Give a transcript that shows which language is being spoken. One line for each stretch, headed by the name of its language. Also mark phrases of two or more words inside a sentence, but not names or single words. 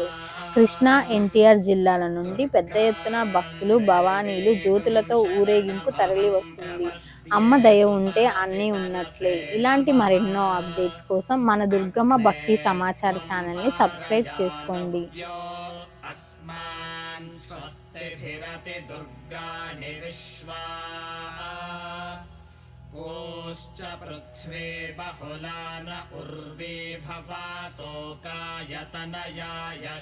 Telugu: కృష్ణా, ఎన్టీఆర్ జిల్లాల నుండి పెద్ద ఎత్తున భక్తులు, భవానీలు జ్యోతులతో ఊరేగింపు తరలి వస్తుంది. అమ్మ దయ ఉంటే అన్నీ ఉన్నట్లే. ఇలాంటి మరెన్నో అప్డేట్స్ కోసం మన దుర్గమ్మ భక్తి సమాచార ఛానల్ని సబ్స్క్రైబ్ చేసుకోండి.
Sanskrit: स्वस्तिभिरति दुर्गाणि विश्वा पूश्च पृथ्वी बहुला न उर्वी भवातोकायतनयाय